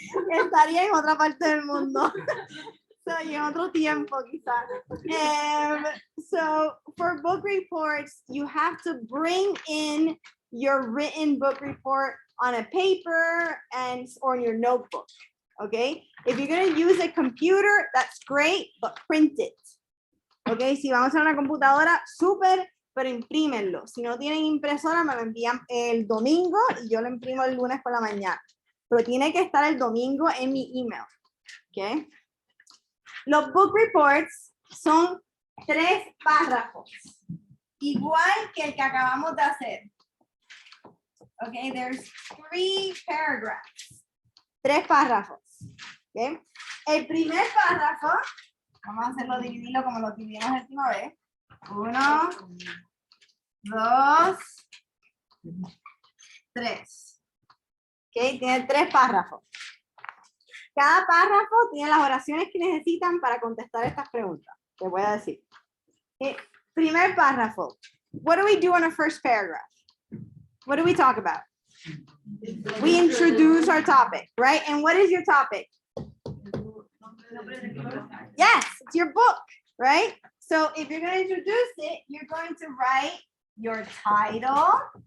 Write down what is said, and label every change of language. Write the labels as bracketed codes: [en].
[es] Estaría en otra parte del mundo. So, y en otro tiempo, quizás. [en] So, for book reports, you have to bring in your written book report on a paper or in your notebook. Okay? If you're going to use a computer, that's great, but print it. Okay? [es] Si vamos a una computadora, súper, pero imprímenlo. Si no tienen impresora, me lo envían el domingo y yo lo imprimo el lunes por la mañana. Pero tiene que estar el domingo en mi email. Okay? Los book reports son 3 párrafos, igual que el que acabamos de hacer. [en] Okay, there's 3 paragraphs. [es] 3 párrafos. Okay? El primer párrafo, vamos a hacerlo dividirlo como lo dividimos la última vez. 1, 2, 3. Okay, tiene 3 párrafos. Cada párrafo tiene las oraciones que necesitan para contestar estas preguntas. Te voy a decir. Primer párrafo. [en] What do we do on a first paragraph? What do we talk about? We introduce our topic, right? And what is your topic? Yes, it's your book, right? So if you're going to introduce it, you're going to write your title.